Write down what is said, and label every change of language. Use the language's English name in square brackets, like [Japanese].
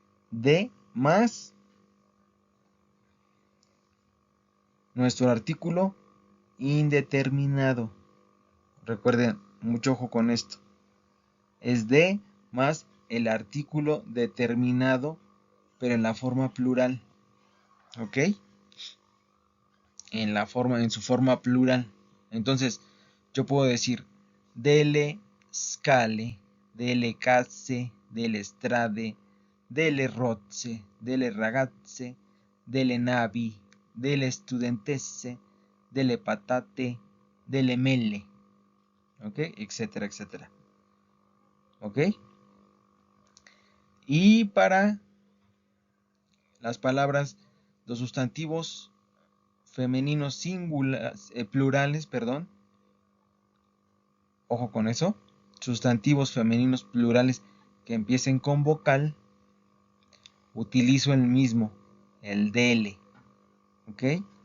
[Spanish] De más nuestro artículo indeterminado. Recuerden, mucho ojo con esto. Es de más el artículo determinado, pero en la forma plural. ¿Ok? En su forma plural. Entonces, yo puedo decir [Italian] delle scale, delle case, delle strade, delle rozze, delle ragazze, delle navi, delle studentesse, delle patate, delle mele, ¿ok? [Spanish] Etcétera, etcétera. ¿Ok? Y para las palabras, los sustantivos femeninos plurales, perdón, ojo con eso, sustantivos femeninos plurales que empiecen con vocal, utilizo el mismo, el dele, ¿ok?